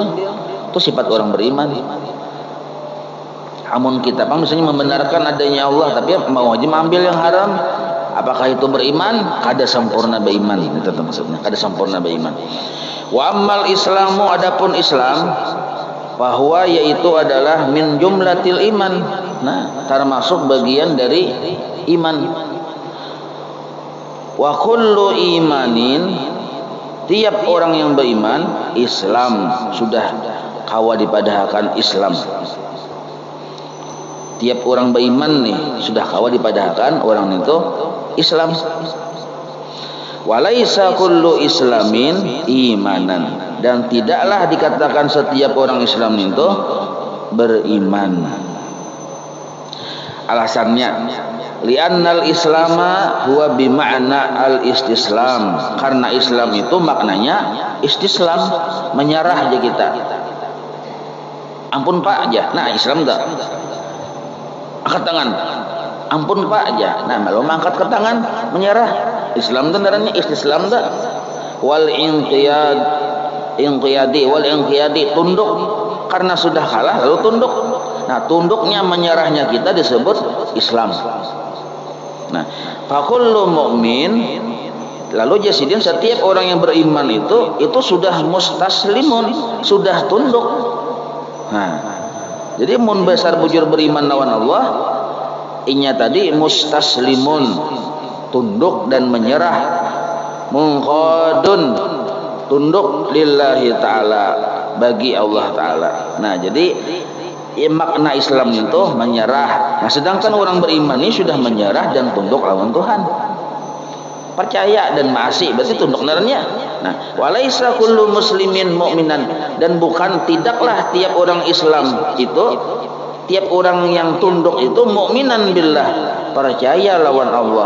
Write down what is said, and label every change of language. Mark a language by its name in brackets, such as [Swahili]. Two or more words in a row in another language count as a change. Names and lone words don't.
[Banjar] Itu sifat orang beriman. Amun kita misalnya membenarkan adanya Allah, tapi mau aja ambil yang haram, apakah itu beriman? Kada sempurna beriman, itu maksudnya. Kada sempurna beriman. [Arabic] Wa ammal islamu, [Banjar] adapun Islam, bahwa yaitu adalah [Arabic] min jumlatil iman. [Banjar] Nah, termasuk bagian dari iman. [Arabic] Wa kullu imanin, [Banjar] tiap orang yang beriman, Islam, sudah kawa dipadahkan Islam. Tiap orang beriman nih sudah kawa dipadahkan orang itu Islam. [Arabic] Walaisa kullu islamin imanan, [Banjar] dan tidaklah dikatakan setiap orang Islam itu beriman. Alasannya, [Arabic] li'annal islama huwa bima'na al-istislam, [Banjar] karena Islam itu maknanya istislam, menyerah aja kita. Ampun Pak aja, nah Islam dah. Angkat tangan, ampun Pak aja, nah malu angkat ke tangan, menyerah. Islam itu namanya istislam dah. [Arabic] Wal inqiyadi, [Banjar] tunduk, karena sudah kalah lalu tunduk. Nah, tunduknya menyerahnya kita disebut Islam. Nah, [Arabic] fakullu mu'min, [Banjar] lalu jasidin, setiap orang yang beriman itu sudah mustaslimun, sudah tunduk. Nah, jadi mun besar bujur beriman lawan Allah, inya tadi mustaslimun, tunduk dan menyerah, munqadun, tunduk [Arabic] lillahi ta'ala, [Banjar] bagi Allah ta'ala. Nah, jadi makna Islam itu menyerah. Nah, sedangkan orang beriman ini sudah menyerah dan tunduk lawan Tuhan. Percaya dan maasi berarti tunduk narnya. Nah, [Arabic] walaisa kullu muslimin mu'minan, [Banjar] dan bukan tidaklah tiap orang Islam itu, tiap orang yang tunduk itu [Arabic] mu'minan billah, [Banjar] percaya lawan Allah.